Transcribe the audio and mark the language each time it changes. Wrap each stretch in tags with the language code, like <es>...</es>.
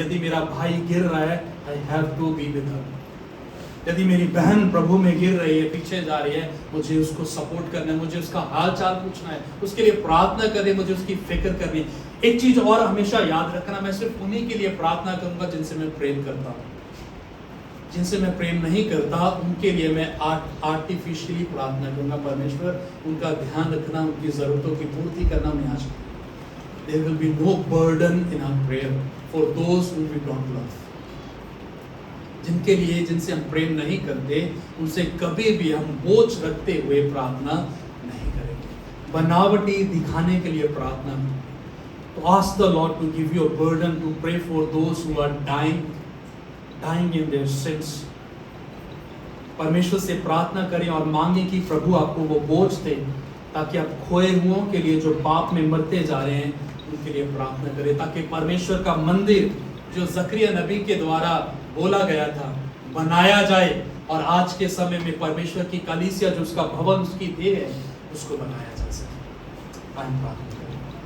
<hi>यदि मेरा भाई गिर रहा है,</hi> <en>I have to be with her.</en> <hi>यदि मेरी बहन प्रभु में गिर रही है, पीछे जा रही है, मुझे उसको सपोर्ट करना है, मुझे उसका हाल चाल पूछना है, उसके लिए प्रार्थना करनी, मुझे उसकी फिक्र करनी। एक चीज और हमेशा याद रखना, मैं सिर्फ उन्हीं के लिए प्रार्थना करूंगा जिनसे मैं प्रेम करता हूं। जिनसे मैं प्रेम नहीं करता उनके लिए मैं आर्टिफिशियली प्रार्थना करूंगा। परमेश्वर उनका ध्यान रखना, उनकी ज़रूरतों की पूर्ति करना मैं आज करूंगा।</hi> <en>There will be no burden in our prayer for those whom we don't love.</en> <hi>जिनके लिए, जिनसे हम प्रेम नहीं करते, उनसे कभी भी हम बोझ रखते हुए प्रार्थना नहीं करेंगे। बनावटी दिखाने के लिए प्रार्थना नहीं।</hi> <en>तो ask the Lord to give you a burden to pray for those who are dying in their sins.</en> <hi>परमेश्वर से प्रार्थना करें और मांगे कि प्रभु आपको वो बोझ दे, ताकि आप खोए हुओं के लिए जो पाप में मरते जा रहे हैं उनके लिए प्रार्थना करें, ताकि परमेश्वर का मंदिर जो जकरिया नबी के द्वारा बोला गया था बनाया जाए, और आज के समय में परमेश्वर की कलीसिया जो उसका भवन, उसकी देह है, उसको बनाया जा सके। हम प्रार्थना करें।</hi>